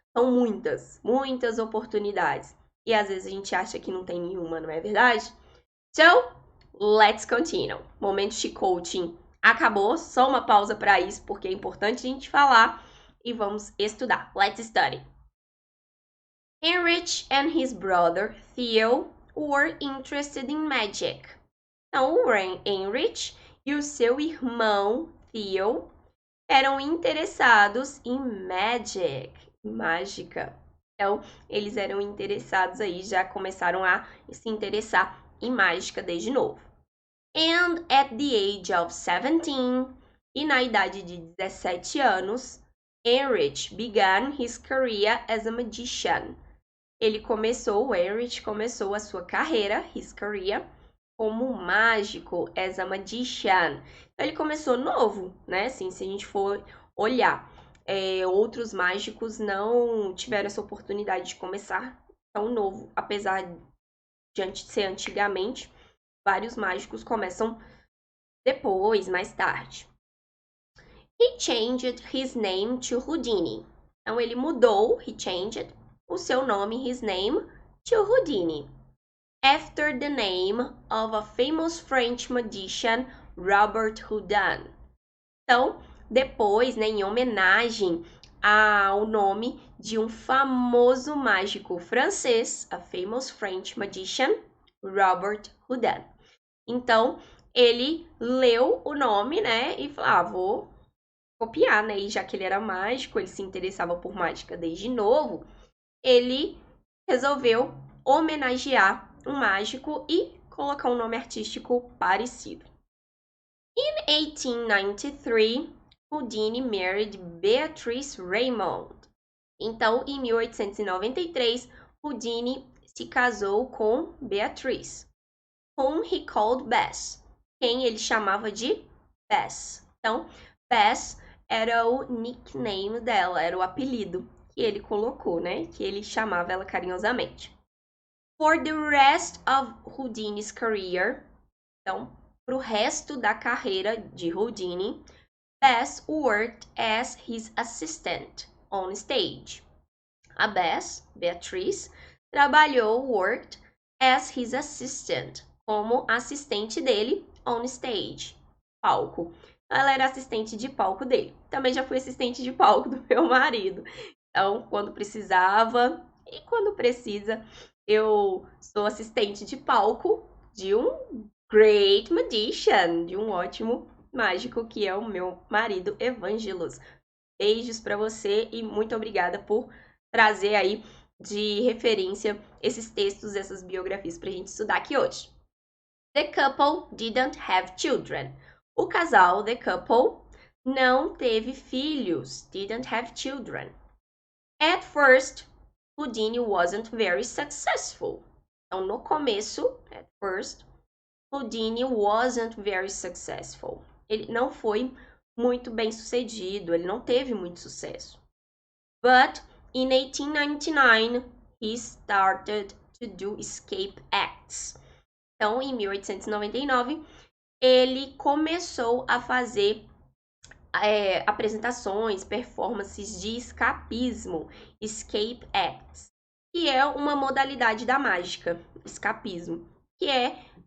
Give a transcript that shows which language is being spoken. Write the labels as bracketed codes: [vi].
[pt] São muitas, muitas oportunidades. E às vezes a gente acha que não tem nenhuma, não é verdade? [en] So, let's continue. [pt] Momento de coaching acabou, só uma pausa para isso, porque é importante a gente falar e vamos estudar. [en] Let's study. Heinrich and his brother Theo were interested in magic. [pt] Então, o Heinrich e o seu irmão Theo eram interessados em magic, mágica. Então, eles eram interessados aí, já começaram a se interessar em mágica desde novo. [en] And at the age of 17, [pt] e na idade de 17 anos, [en] Heinrich began his career as a magician. [pt] O Heinrich começou a sua carreira, [en] his career, [pt] como mágico, [en] as a magician. [pt] Então, ele começou novo, né? Assim, se a gente for olhar, outros mágicos não tiveram essa oportunidade de começar tão novo, apesar de ser antigamente, vários mágicos começam depois, mais tarde. [en] He changed his name to Houdini. [pt] Então, ele mudou, [en] he changed, [pt] o seu nome, [en] his name, to Houdini, after the name of a famous French magician, Robert Houdin. [pt] Então, depois, né, em homenagem ao nome de um famoso mágico francês, [en] a famous French magician, [pt] Robert Houdin. Então, ele leu o nome, né, e falou, vou copiar, né, e já que ele era mágico, ele se interessava por mágica desde novo, ele resolveu homenagear um mágico e colocar um nome artístico parecido. [en] In 1893, Houdini married Beatrice Raymond. [pt] Então, em 1893, Houdini se casou com Beatrice, [en] whom he called Bess, [pt] quem ele chamava de Bess. Então, Bess era o nickname dela, era o apelido que ele colocou, né? Que ele chamava ela carinhosamente. [en] For the rest of Houdini's career, [pt] então, para o resto da carreira de Houdini, [en] Bess worked as his assistant on stage. A Bess, Beatriz, worked as his assistant, [pt] como assistente dele [en] on stage, palco. [pt] Ela era assistente de palco dele. Também já fui assistente de palco do meu marido. Então, quando precisava e quando precisa, eu sou assistente de palco de um [en] great magician, [pt] de um ótimo mágico que é o meu marido Evangelos. Beijos para você e muito obrigada por trazer aí de referência esses textos, essas biografias para a gente estudar aqui hoje. [en] The couple didn't have children. [pt] O casal, [en] the couple, [pt] não teve filhos, [en] didn't have children. At first, Houdini wasn't very successful. [pt] Então, no começo, [en] at first, Houdini wasn't very successful. [pt] Ele não foi muito bem sucedido, ele não teve muito sucesso. [en] But in 1899, he started to do escape acts. [pt] Então, em 1899, ele começou a fazer apresentações, performances de escapismo, escape acts, que é uma modalidade da mágica, escapismo, que é